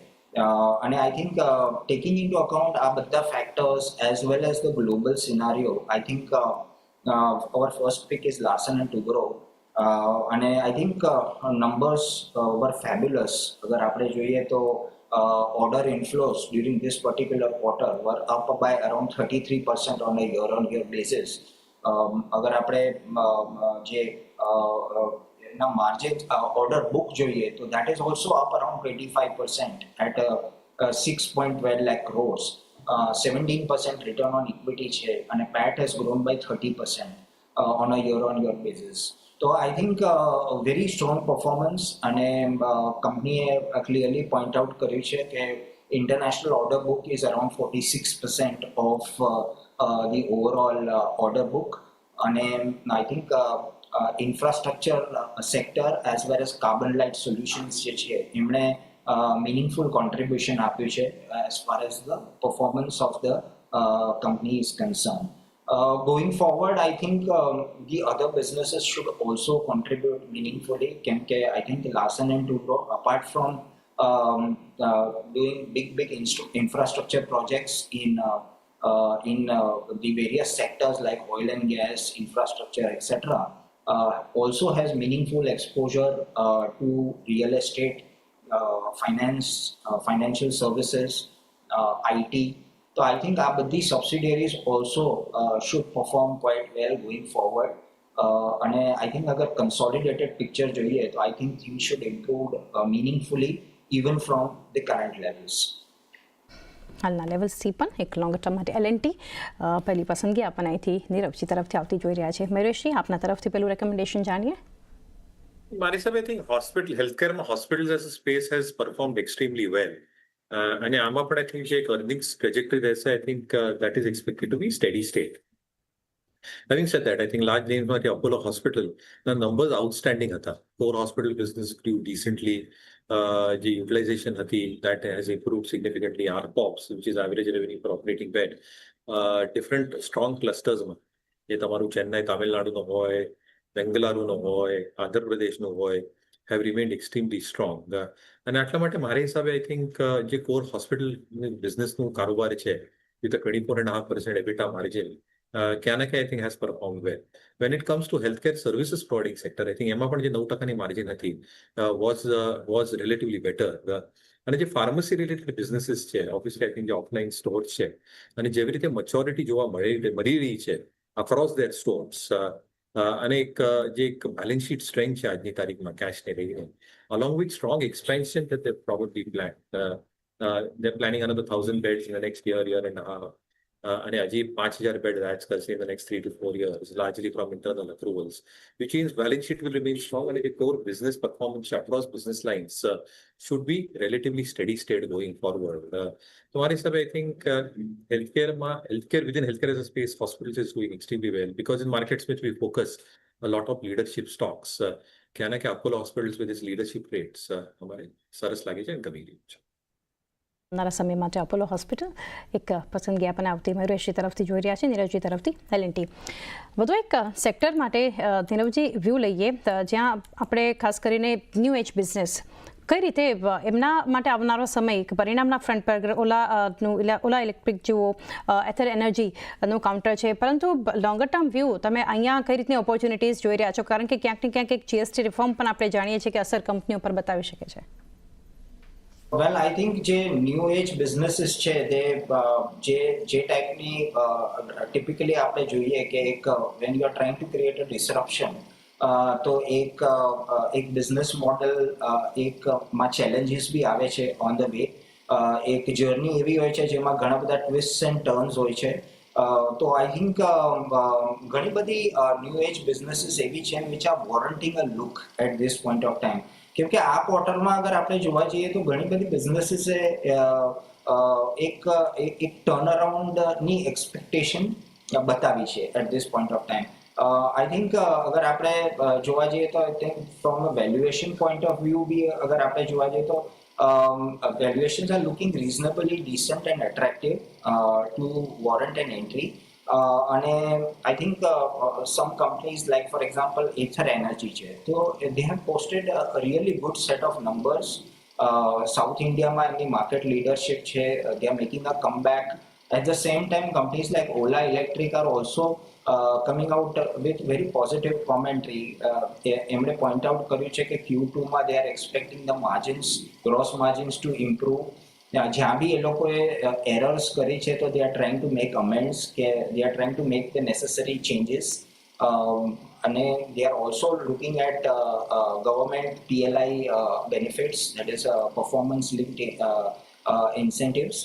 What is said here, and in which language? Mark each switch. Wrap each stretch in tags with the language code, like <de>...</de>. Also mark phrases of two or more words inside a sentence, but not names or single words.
<en>And I think taking into account</en> <gu>આ બધા</gu> <en>factors as well as the global scenario, I think our first pick is Larsen and Toubro. અને I think numbers were fabulous.</en> <gu>અગર આપણે જોઈએ તો</gu> <en>order inflows during this particular quarter were up by around 33% on a year-on-year basis.</en> <gu>અગર આપણે જે એના</gu> <en>margin order book</en> <gu>જોઈએ તો</gu> <en>that is also up around 25% at 6.12 lakh crores. 17% return on equity છે અને PAT has grown by 30% on a year-on-year basis. So I think a very strong performance</en> <gu>અને કંપનીએ</gu> <en>clearly point out</en> <gu>કર્યું છે કે</gu> <en>international order book is around 46% of the overall order book. અને I think infrastructure sector as well as carbon light solutions</en> <gu>જે છે એમણે</gu> <en>meaningful contribution</en> <gu>આપ્યું છે</gu> <en>as far as the performance of the company is concerned. Going forward, I think the other businesses should also contribute meaningfully. I think Larsen & Toubro, apart from doing big infrastructure projects in the various sectors like oil and gas, infrastructure, etc., also has meaningful exposure to real estate, finance, financial services, IT. So I think our these subsidiaries also should perform quite well going forward. And I think agar consolidated picture</en> <gu>જોઈએ તો</gu> <en>I think things should improve meaningfully even from the current levels.</en> <gu>હાલના લેવલ્સથી પણ એક</gu> <en>long term</en> <gu>માટે L&T પહેલી પસંદગી આપણને અહીંથી નીરવજી તરફથી આવતી જોઈ રહ્યા છે. મયુરેશજી, આપના તરફથી પેલું રેકમેન્ડેશન જાણીએ. મારી હિસાબે</gu> <en>I think hospital, healthcareમાં hospitals as a space has performed extremely well.</en> <gu>અને આમાં પણ</gu> <en>I think</en> <gu>જે એક</gu> <en>earnings trajectory રહેશે, I think that is expected to be steady state. Having said that, I think large names like Apollo Hospital, the numbers outstanding હતા. Core hospital business grew decently. The utilization હતી, that has improved significantly. ARPOBs, which is average revenue per operating bed. Different strong clusters</en> <gu>માં જે તમારું ચેન્નાઈ તામિલનાડુનો હોય, બેંગલુરુનો હોય, આંધ્રપ્રદેશનો હોય,</gu> <en>have remained extremely strong.</en> <gu>અને આટલા માટે મારા હિસાબે</gu> <en>I think</en> <gu>જે</gu> <en>core hospital</en> <gu>બિઝનેસનું કારોબાર છે</gu> <en>with a 24.5% EBITDA margin,</en> <gu>ક્યાં ના ક્યાં</gu> <en>I think has performed well. When it comes to healthcare services providing sector, I think</en> <gu>એમાં પણ જે 9%ની માર્જિન હતી</gu> <en>was relatively better. અને જે pharmacy related businesses છે, obviously I think જે offline stores છે અને જેવી રીતે મેચ્યોરિટી જોવા મળી રહી છે across their stores, અને જે એક balance sheet strength છે આજની તારીખમાં કેશને લઈને, along with strong expansion that they've probably planned. They're planning another 1,000 beds in the next year and a half. And hજી 5,000 beds adds કરશે in the next 3 to 4 years, largely from internal accruals, which means balance sheet will remain strong and the core business performance across business lines should be relatively steady state going forward. So my I think healthcare within healthcare as a space, hospitals is doing extremely well because in markets which we focus a lot of leadership stocks. क्या ना कि Apollo Hospitals with its leadership rates हमारे सरस लागे છે કમી રહ્યું છે.</en> <gu>આવનારા સમય માટે અપોલો હોસ્પિટલ એક પસંદગી આપણને આવતી મયુરેશજી તરફથી જોઈ રહ્યા છે, નીરવજી તરફથી L&T. વધુ એક સેક્ટર માટે નીરવજી વ્યૂ લઈએ જ્યાં આપણે ખાસ કરીને</gu> <en>new age business</en> <gu>કઈ રીતે એમના માટે આવનારો સમય પરિણામના ફ્રન્ટ પર ઓલા ઇલેક્ટ્રિક જુઓ, એથર એનર્જીનું કાઉન્ટર છે, પરંતુ</gu> <en>longer term view</en> <gu>તમે અહીંયા કઈ રીતની ઓપોર્ચ્યુનિટીઝ જોઈ રહ્યા છો, કારણ કે ક્યાંક ને ક્યાંક એક</gu> <en>GST reform</en> <gu>પણ આપણે જાણીએ છીએ કે અસર કંપનીઓ પર બતાવી શકે છે.</gu> <en>Well, I think જે new age businesses</en> <gu>છે તે જે ટાઈપની ટિપિકલી આપણે જોઈએ કે એક</gu> <en>when you are trying to create a disruption,</en> <gu>તો એક</gu> <en>business model</en> <gu>એકમાં ચેલેન્જીસ બી આવે છે</gu> <en>on the way.</en> <gu>એક જર્ની એવી હોય છે જેમાં ઘણા બધા</gu> <en>twists and turns</en> <gu>હોય છે.</gu> <en>તો I think</en> <gu>ઘણી બધી</gu> <en>new age businesses</en> <gu>એવી છે</gu> <en>which are warranting a look at this point of time.</en> <gu>કેમ કે આ ક્વાર્ટરમાં અગર આપણે જોવા જઈએ તો ઘણી બધી બિઝનેસીસે એક ટર્નઅરાઉન્ડની એક્સપેક્ટેશન બતાવી છે</gu> <en>at this point of time. I think</en> <gu>અગર આપણે જોવા જઈએ તો</gu> <en>from a valuation point of view</en> <gu>બી અગર આપણે જોવા જઈએ તો</gu> <en>valuations are looking reasonably decent and attractive to warrant an entry. And I think some companies like, for example, Ather Energy, so they have posted a really good set of numbers. South India, my market leadership, they are making a comeback. At the same time, companies like Ola Electric are also coming out with very positive commentary. એમણે point out</en> <gu>કર્યું છે કે</gu> <en>Q2 માં they are expecting the margins, gross margins to improve.</en> <gu>જ્યાં બી એ લોકોએ</gu> <en>errors</en> <gu>કરી છે તો</gu> <en>they are trying to make amends, કે they are trying to make the necessary changes. અને they are also looking at government PLI benefits, that is performance linked incentives.</en>